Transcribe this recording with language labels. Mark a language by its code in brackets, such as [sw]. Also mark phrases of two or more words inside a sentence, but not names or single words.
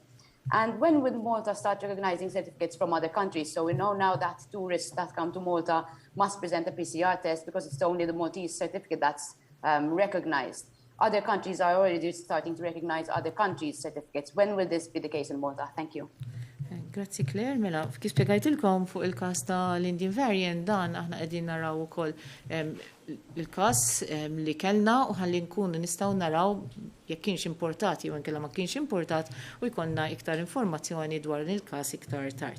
[en] And when will Malta start recognizing certificates from other countries? So we know now that tourists that come to Malta must present a PCR test because it's only the Maltese certificate that's recognized. Other countries are already starting to recognize other countries' certificates. When will this be the case in Malta? Thank you. [mt] Grazzi Claire, mela, kif spiegajtilkom fuq il-kas ta' l- [en] Indian variant [mt] dan aħna qegħdin naraw ukoll il-kas li kellna u ħalli nkunu nistgħu naraw jekk kienx importati u nkella ma kienx importat u jkollna iktar informazzjoni dwar il-każ iktar tard.